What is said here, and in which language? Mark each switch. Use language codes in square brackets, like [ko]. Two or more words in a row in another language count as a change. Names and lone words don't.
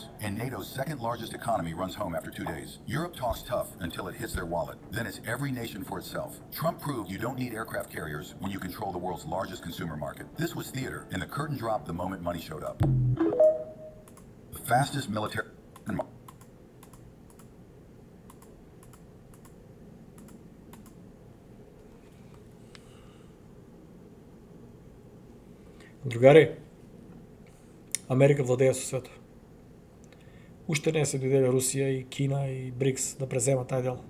[en] And NATO's second largest economy runs home after 2 days. Europe talks tough until it hits their wallet. Then it's every nation for itself. Trump proved you don't need aircraft carriers when you control the world's largest consumer market. This was theater, and the curtain dropped the moment money showed up. The fastest military... [mk] Другари, Америка владее со свето. Уште не се дојделе Русија и Кина и БРИКС да преземат тај дел.